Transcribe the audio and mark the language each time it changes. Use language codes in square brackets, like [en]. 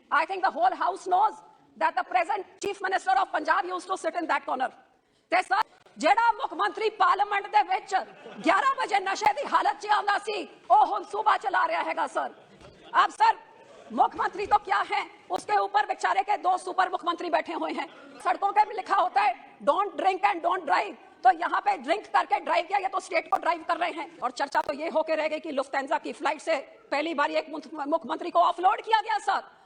[en] I think the whole house knows that the present chief minister of Punjab used to sit in that corner. [pa] ਤੇ sir ਜਿਹੜਾ ਮੁੱਖ ਮੰਤਰੀ parliament ਦੇ ਵਿੱਚ 11 ਵਜੇ ਨਸ਼ੇ ਦੀ ਹਾਲਤ 'ਚ ਆਉਂਦਾ ਸੀ ਉਹ ਹੁਣ ਸੂਬਾ ਚਲਾ ਰਿਹਾ ਹੈਗਾ ਸਰ। [hi] अब सर मुख्यमंत्री तो क्या है, उसके ऊपर बेचारे के 2 सुपर मुख्यमंत्री बैठे हुए हैं। सड़कों पे भी लिखा होता है [en] don't drink and don't drive, [hi] तो यहाँ पे ड्रिंक करके ड्राइव किया, ये तो स्टेट को ड्राइव कर रहे हैं। और चर्चा तो ये होके रह गई कि लुफ्थांसा की फ्लाइट से पहली बार एक मुख्यमंत्री को ऑफलोड किया गया सर।